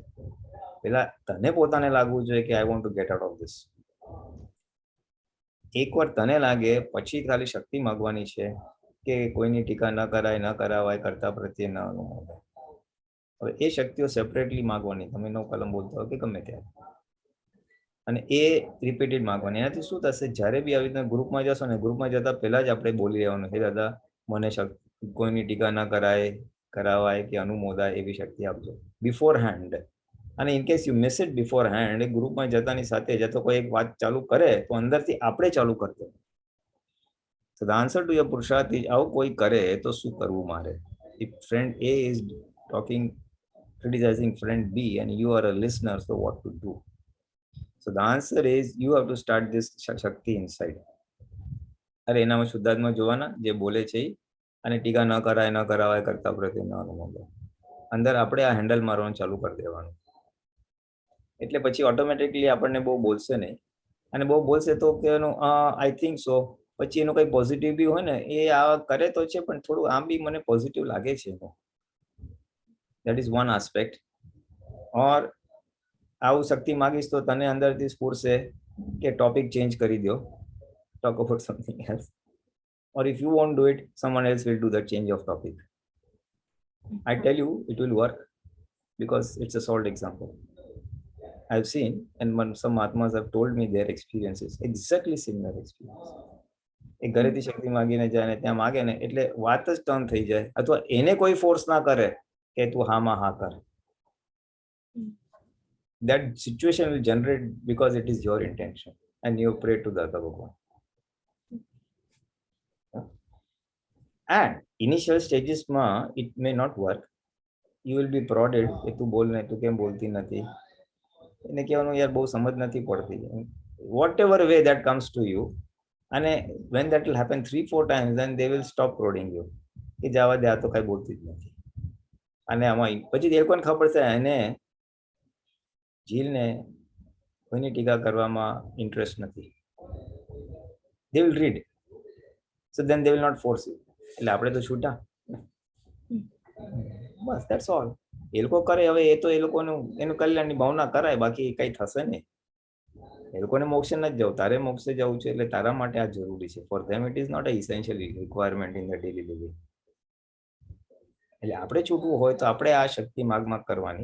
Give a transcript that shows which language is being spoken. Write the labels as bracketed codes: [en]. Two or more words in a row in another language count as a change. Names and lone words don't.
[gu] પહેલા તને પોતાને લાગવું જોઈએ કે [en] I want to get out of this. [gu] એકવાર તને લાગે પછી ખાલી શક્તિ માંગવાની છે કે કોઈની ટીકા ન કરાય, ન કરાવાય, કરતા પ્રત્યે ન અનુમોદાય. હવે એ શક્તિઓ સેપરેટલી માંગવાની, તમે નો કલમ બોલતા હોય કે ગમે ત્યારે, અને એ રિપીટેડ માંગવાની. એનાથી શું થશે, જ્યારે બી આવી રીતના ગ્રુપમાં જશો ને, ગ્રુપમાં જતા પહેલા જ આપણે બોલી રહેવાનું છે દાદા મને કોઈની ટીકા ન કરાય, કરાવાય કે અનુમોદાય એવી શક્તિ આપજો [en] before hand. [gu] અને [en] in case you miss it before hand, [gu] ગ્રુપમાં જતાની સાથે જ તો કોઈ એક વાત ચાલુ કરે તો અંદરથી આપણે ચાલુ કરતો. [en] So the answer to your [gu] પુરુષાર્થ is આવું કોઈ કરે તો શું કરવું મારે? [en] If friend A is talking, criticizing friend B and you are a listener, so what to do? So the answer is you have to start this Shakti inside. [gu] અરે એનામાં શુદ્ધાત્મા જોવાના જે બોલે છે અને ટીકા ન કરાય, ન કરાવાય, કરતા પ્રત્યે ન અનુમોદાય. અંદર આપણે આ હેન્ડલ મારવાનું ચાલુ કરી દેવાનું. એટલે પછી ઓટોમેટિકલી આપણને બહુ બોલશે નહીં, અને બહુ બોલશે તો કે એનું [en] I think so, [gu] પછી એનું કંઈ પોઝિટિવ બી હોય ને એ આ કરે તો છે પણ થોડું આમ બી મને પોઝિટિવ લાગે છે. [en] that is one aspect. [gu] ઓર આવું શક્તિ માગીશ તો તને અંદરથી સ્ફૂર્શે કે [en] topic change [gu] કરી દો, [en] talk about something else, or if you won't do it, someone else will do the change of topic. I tell you it will work because it's a solid example. I've seen, and some Mahatmas have told me their experiences, exactly similar experience. [gu] એ ઘરેથી શક્તિ માંગીને જાય ને ત્યાં માગે ને એટલે વાત જ ટર્ન થઈ જાય, અથવા એને કોઈ ફોર્સ ના કરે કે તું હામાં હા કર. [en] That situation will generate because it is your intention and you pray to Dada Bhagwan. And initial stages ma it may not work. You will be prodded [gu] કે તું બોલ ને, તું કેમ બોલતી નથી, એને કહેવાનું યાર બહુ સમજ નથી પડતી, [en] whatever way that comes to you. અને when that will happen 3-4 times, then they will stop prodding you [gu] કે જવા દે, આ તો કઈ બોલતી જ નથી. અને આમાં પછી એ લોકોને ખબર છે એને જીલને કોઈની ટીકા કરવામાં ઇન્ટરેસ્ટ નથી. [en] they will read, so then they will not force you. [gu] એટલે આપણે તો છૂટા, બસ [en] that's all. [gu] એ લોકો કરે હવે એ તો એ લોકોનું એનું કલ્યાણની ભાવના કરાય, બાકી કઈ થશે નહીં. એ લોકોને મોક્ષે નથી જવું, તારે મોક્ષે જવું છે એટલે તારા માટે આ જરૂરી છે. [en] For them it is not a essential requirement in the daily living. [gu] એટલે આપણે છૂટવું હોય તો આપણે આ શક્તિ માગ કરવાની.